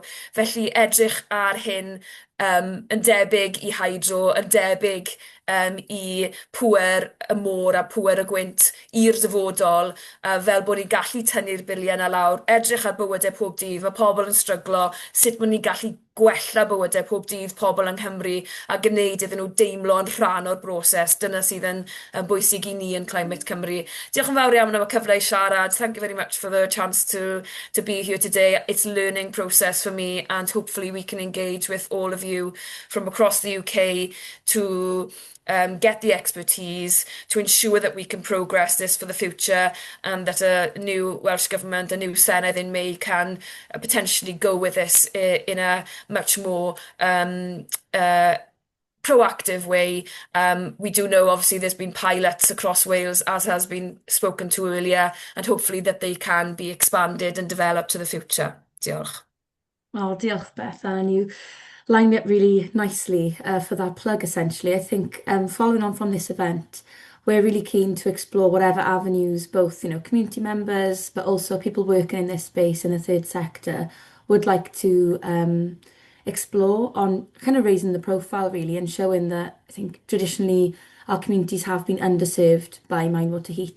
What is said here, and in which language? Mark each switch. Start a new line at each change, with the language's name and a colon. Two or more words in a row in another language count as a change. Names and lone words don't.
Welsh: Felly edrych ar hyn yn debyg i hydro, yn debyg i pŵer y môr a pŵer y gwynt i'r dyfodol, fel bod ni'n gallu tynnu'r biliau yna lawr, edrych ar bywydau pob dydd, mae pobl yn stryglo, sut bod ni'n gallu gwella bywydau pob dydd pobl yng Nghymru a gwneud iddyn nhw deimlo yn rhan o'r broses. Dyna sydd yn bwysig i ni yn Climate Cymru. Diolch yn fawr iawn am y cyfle i siarad.
English: Thank you very much for the chance to be here today. It's a learning process for me, and hopefully we can engage with all of you from across the UK to get the expertise to ensure that we can progress this for the future, and that a new Welsh Government, a new Senedd in May can potentially go with this in a much more proactive way. We do know obviously there's been pilots across Wales, as has been spoken to earlier, and hopefully that they can be expanded and developed to the future.
Welsh: Diolch. Oh, diolch Beth,
English: and you lined me up really nicely for that plug, essentially. I think following on from this event, we're really keen to explore whatever avenues both, community members, but also people working in this space in the third sector would like to explore on kind of raising the profile, really, and showing that I think traditionally our communities have been underserved by mine water heat.